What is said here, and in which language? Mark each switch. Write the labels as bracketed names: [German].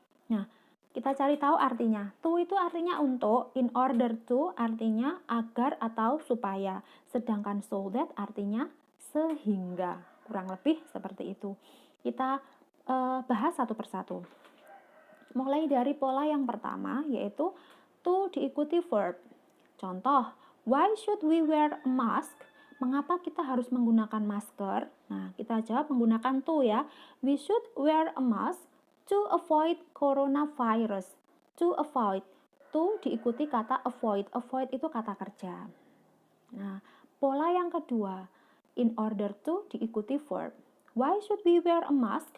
[Indonesian] Nah, kita cari tahu artinya. To itu artinya untuk, in order to artinya agar atau supaya. Sedangkan so that artinya sehingga. Kurang lebih seperti itu. Kita bahas satu persatu. Mulai dari pola yang pertama yaitu to diikuti verb. [English] Contoh, why should we wear a mask? [Indonesian] Mengapa kita harus menggunakan masker? Nah, kita jawab menggunakan to ya. [English] We should wear a mask to avoid coronavirus. To avoid. [Indonesian] To diikuti kata avoid. Avoid itu kata kerja. Nah, pola yang kedua. In order to diikuti verb. [English] Why should we wear a mask?